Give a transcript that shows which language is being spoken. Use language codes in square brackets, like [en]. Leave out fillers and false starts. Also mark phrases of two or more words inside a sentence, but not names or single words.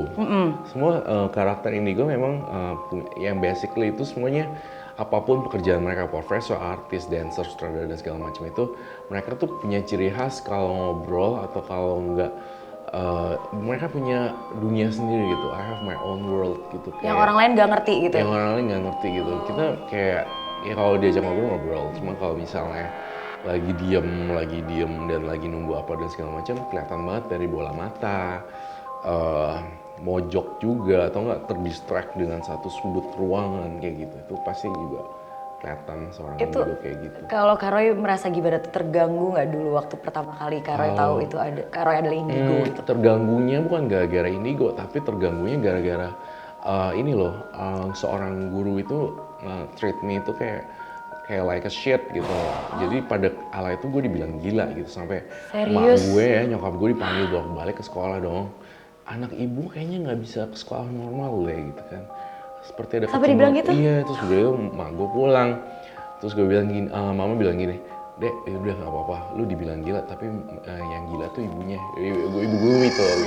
[id] Semua karakter indigo memang yang basically itu semuanya apapun pekerjaan mereka, profesor, artis, dancer, sutradara dan segala macam itu, mereka tuh punya ciri khas kalau ngobrol atau kalau enggak mereka punya dunia sendiri gitu. [en] I have my own world gitu. [id] Yang orang lain gak ngerti gitu? Yang orang lain nggak ngerti gitu. Kita kayak ya kalau diajak ngobrol, cuma kalau misalnya lagi diem dan lagi nunggu apa dan segala macam kelihatan banget dari bola mata, mojok juga atau enggak terdistract dengan satu sudut ruangan kayak gitu. Itu pasti juga kelihatan seorang Itu indigo kayak gitu. kalau Karoy merasa gimana tuh, terganggu nggak dulu waktu pertama kali Karoy tahu itu ada Karoy adalah indigo gitu? Terganggunya bukan gara-gara indigo, tapi terganggunya gara-gara ini loh, seorang guru itu [en] treat me [id] itu kayak [en] like a shit [id] gitu. Jadi pada kala itu gue dibilang gila gitu, sampai emak Serius? gue ya, nyokap gue dipanggil bolak-balik ke sekolah dong. Anak ibu kayaknya nggak bisa ke sekolah normal deh gitu kan. Seperti ada Sampai dibilang gitu? Iya, terus gue emak gue pulang. Terus gue bilang gini, mama bilang gini, Dek, ya udah nggak apa-apa, lu dibilang gila, tapi yang gila tuh ibunya, ibu gue itu gitu.